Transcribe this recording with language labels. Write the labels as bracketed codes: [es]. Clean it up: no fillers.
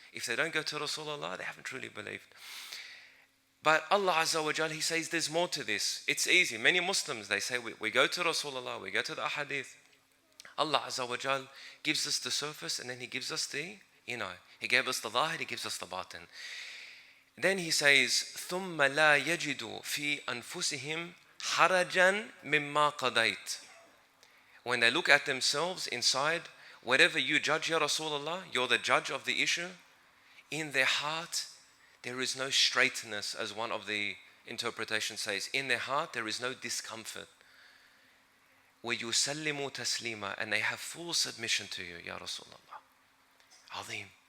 [en] If they don't go to Rasulullah, they haven't truly believed. But Allah Azza wa Jal, He says there's more to this. It's easy. Many Muslims, they say we go to Rasulullah, we go to the ahadith. Allah Azza wa Jal gives us the surface and then He gives us the inner. He gave us the zahir, He gives us the batin. Then He says, [ar] ثُمَّ لَا يَجِدُوا فِي أَنفُسِهِمْ حَرَجًا مِمَّا قَضَيْتَ. [en] When they look at themselves inside, whatever you judge, Ya Rasulullah, you're the judge of the issue. In their heart, there is no straightness, as one of the interpretations says. In their heart, there is no discomfort. [ar] وَيُسَلِّمُوا تَسْلِيمًا, [en] and they have full submission to you, Ya Rasulullah. Azim.